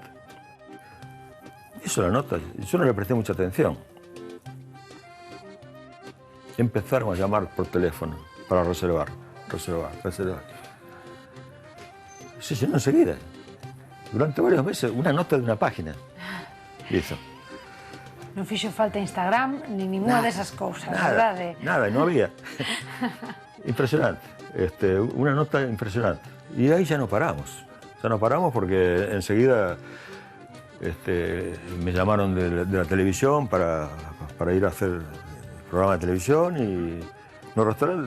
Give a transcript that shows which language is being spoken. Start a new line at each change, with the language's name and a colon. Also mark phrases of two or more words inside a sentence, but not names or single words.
Spanish: Hizo la nota, yo no le presté mucha atención. Empezaron a llamar por teléfono para reservar. Se llenó enseguida. Durante varios meses, una nota de una página. Hizo.
Galician: Non fixo falta Instagram
Spanish: ni ninguna
Galician: desas cousas, verdade?
Spanish: Nada, no había. Impresionante. Una nota impresionante. Y ahí ya no paramos. Ya no paramos porque enseguida me llamaron de la televisión para ir a hacer programa de televisión y los restaurantes.